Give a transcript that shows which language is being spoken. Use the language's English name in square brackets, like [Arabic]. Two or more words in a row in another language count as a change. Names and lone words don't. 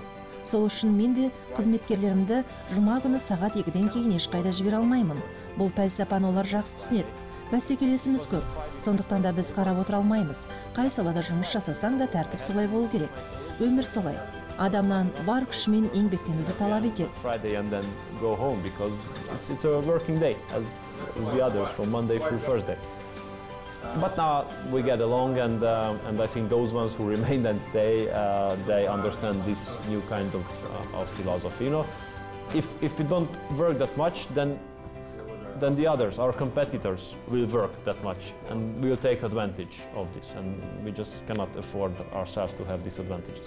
[Kazakh] Сол үшін мен де қызметкерлерімді жұма күні сағат 2-ден кейін ешқайда жібере алмаймын. Бұл пәлсапаны олар жақсы түсінеді. Бәсекелесіміз көп. Сондықтан да біз қарап отыра алмаймыз. Қай салада жұмыс жасасаң да тәртіп солай болу керек. Өмір солай. Адамнан бар күшімен еңбектенуді талап етеді. [English] Friday and then go home because it's a working day as the others from Monday through Thursday. But now we get along, and I think those ones who remain and stay, they understand this new kind of philosophy. You know, if we don't work that much, then the others, our competitors, will work that much, and we will take advantage of this, and we just cannot afford ourselves to have disadvantages.